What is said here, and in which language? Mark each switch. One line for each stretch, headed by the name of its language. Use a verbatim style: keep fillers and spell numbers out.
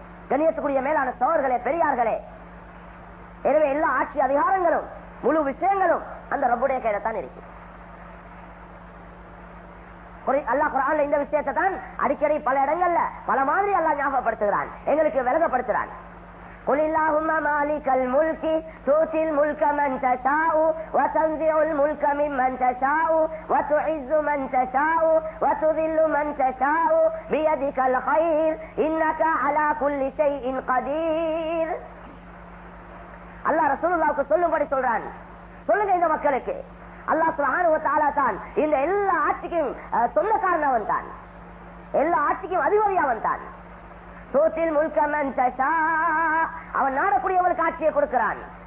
Tamil: கண்ணியத்துக்குரிய மேலான சோழர்களே, பெரியார்களே, எனவே எல்லா ஆட்சி அதிகாரங்களும் முழு விஷயங்களும் அந்த ரப்புடைய கையில தான் இருக்கு. அல்லாஹ் குர்ஆன்ல இந்த விஷயத்தை தான் அடிக்கடி பல இடங்கள்ல பல மாதிரி அல்லாஹ் ஞாபகப்படுத்துகிறான், எங்களுக்கு விளங்கப்படுத்துகிறான்.
Arabic: قل اللهم مالك الملك تؤتي الملك من تشاء وتنزع الملك ممن تشاء وتعز من تشاء وتذل من تشاء بيدك الخير إنك على كل شيء قدير.
Tamil: அல்லாஹ் ரசூலுல்லாஹ்வுக்கு சொல்லும்படி சொல்றான். சொல்லுங்க இந்த மக்களுக்கு, அல்லாஹ் சுப்ஹானஹு வ தஆலா தான் இந்த எல்லா ஆட்சிக்கும் சொந்தக்காரனவன் தான், எல்லா ஆட்சிக்கும் அதிபதியாவன் தான்.
Arabic: சோத்தில் முல்கமன் தஷா
Tamil: அவன் நாடக்கூடியவளுக்கு ஆட்சியை கொடுக்கிறான்.